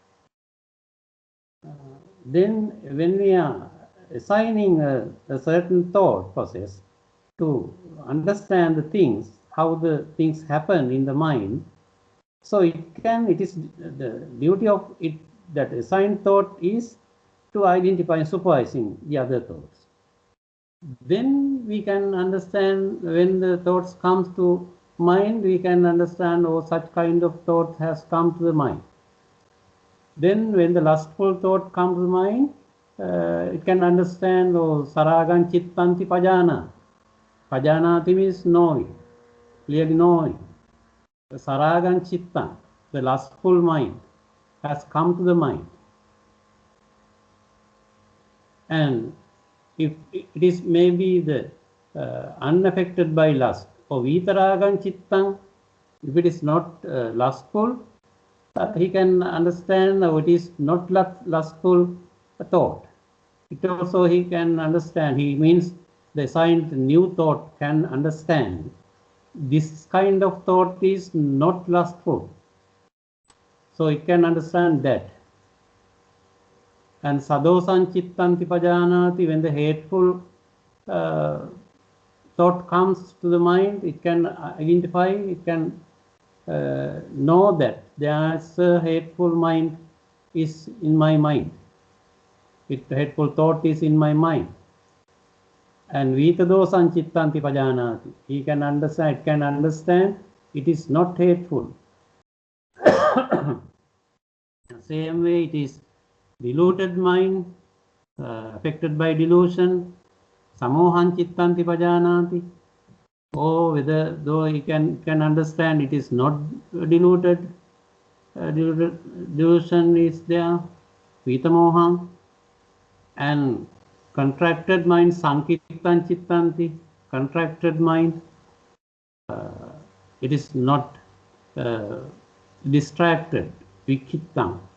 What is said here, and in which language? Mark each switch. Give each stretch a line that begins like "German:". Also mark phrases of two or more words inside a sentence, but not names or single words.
English: Then when we are assigning a certain thought process to understand the things, how the things happen in the mind, so it is the duty of it, that assigned thought is to identify and supervising the other thoughts. Then we can understand when the thoughts comes to mind, we can understand, oh, such kind of thought has come to the mind. Then when the lustful thought comes to mind, it can understand,
Pali: oh, saragan chittanti pajana.
English: Pajanati means knowing, clearly knowing.
Pali: Saragan chittan,
English: the lustful mind, has come to the mind. And if it is maybe the unaffected by lust, or
Pali: vitaragan chittan,
English: if it is not lustful, he can understand it is not lustful thought. It also he can understand, he means the assigned new thought can understand this kind of thought is not lustful. So it can understand that.
Pali: And sadosan chittanti pajanati,
English: when the hateful thought comes to the mind, it can identify, it can know that there's a hateful mind is in my mind. Hateful thought is in my mind.
Pali: And vitadosan chittanti pajanati,
English: he can understand, it can understand it is not hateful. Same way it is deluded mind, affected by delusion,
Pali: samohan chittanti pajanati.
English: Oh, whether though he can understand it is not deluded, delusion is there, vitamoham. And contracted mind,
Pali: sankittan chittanti,
English: contracted mind, it is not distracted, vikittam.